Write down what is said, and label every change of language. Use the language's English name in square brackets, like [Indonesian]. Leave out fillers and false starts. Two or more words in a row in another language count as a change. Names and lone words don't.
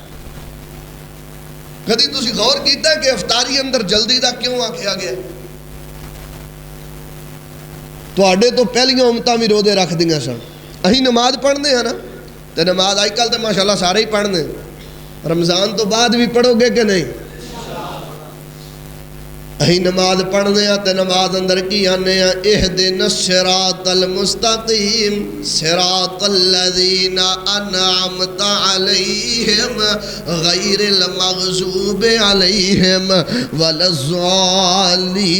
[Punjabi] کدی تسی غور کیتا ہے کہ افطاری اندر جلدی دا کیوں آکھیا گیا؟ تواڈے تو پہلیاں امتاں بھی روزے رکھ دیاں سن، اہی نماز پڑھنے ہیں نا، تے نماز آج کل تو ماشاءاللہ سارے ہی پڑھنے، رمضان تو بعد بھی پڑھو گے کہ نہیں؟ اہی نماز پڑھنے ہیں تے نماز اندر کی آنے ہیں، [Arabic] اہدنا الصراط المستقیم صراط الذین انعمت علیہم غیر المغضوب علیہم ولا الضالین۔